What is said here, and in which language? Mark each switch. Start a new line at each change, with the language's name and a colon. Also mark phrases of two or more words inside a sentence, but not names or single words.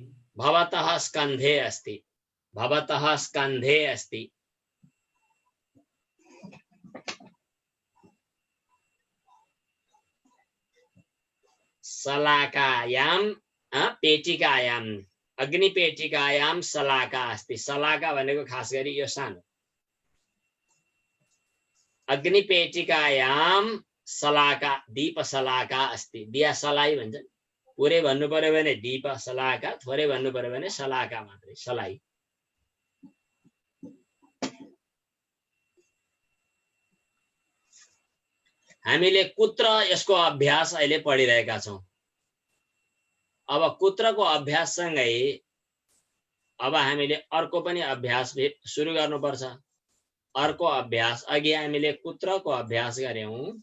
Sanskrit: भवतः स्कन्धे अस्ति भवतः स्कन्धे अस्ति सलाकायां पेटिकायां अग्निपेटिकायां सलाका अस्ति
Nepali: सलाका भनेको खास गरी यो सानो
Sanskrit: अग्निपेटिकायां सलाका दीप सलाका अस्ति
Nepali: दिया सलाई भन्छ पुरै भन्नु पर्यो भने दीप सलाका थोरै भन्नु पर्यो भने सलाका मात्रै सलाई हामीले कुत्र यसको अभ्यास अहिले पढिरहेका छौं अब कुत्रको अभ्यास सँगै अब हामीले अर्को पनि अभ्यास सुरु गर्नुपर्छ अर्को अभ्यास अघि हामीले कुत्रको अभ्यास गर्यौं